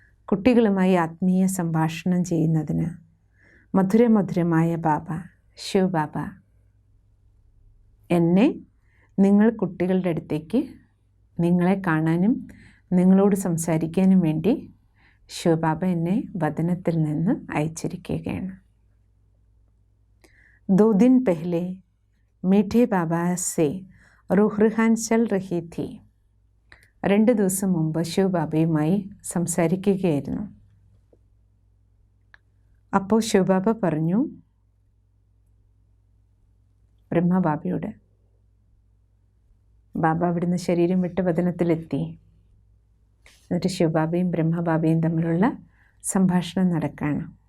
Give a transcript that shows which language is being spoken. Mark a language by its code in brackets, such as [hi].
[ml] കുട്ടികളുമായി ആത്മീയ സംഭാഷണം ചെയ്യുന്നതിന് മധുരമധുരമായ ബാബ, ശിവ ബാബ എന്നെ നിങ്ങൾ കുട്ടികളുടെ അടുത്തേക്ക് നിങ്ങളെ കാണാനും നിങ്ങളോട് സംസാരിക്കാനും വേണ്ടി ശിവബാബ എന്നെ വദനത്തിൽ നിന്ന് അയച്ചിരിക്കുകയാണ്. [hi] 2 दिन पहले मीठे बाबा से रूहरुहान चल रही थी. [ml] 2 ദിവസം മുമ്പ് ശിവബാബയുമായി സംസാരിക്കുകയായിരുന്നു. അപ്പോൾ ശിവബാബ പറഞ്ഞു ബ്രഹ്മബാബയോട്. ബാബ അവിടുന്ന് ശരീരം വിട്ട് വദനത്തിലെത്തി. എന്നിട്ട് ശിവബാബയും ബ്രഹ്മബാബയും തമ്മിലുള്ള സംഭാഷണം നടക്കുകയാണ്.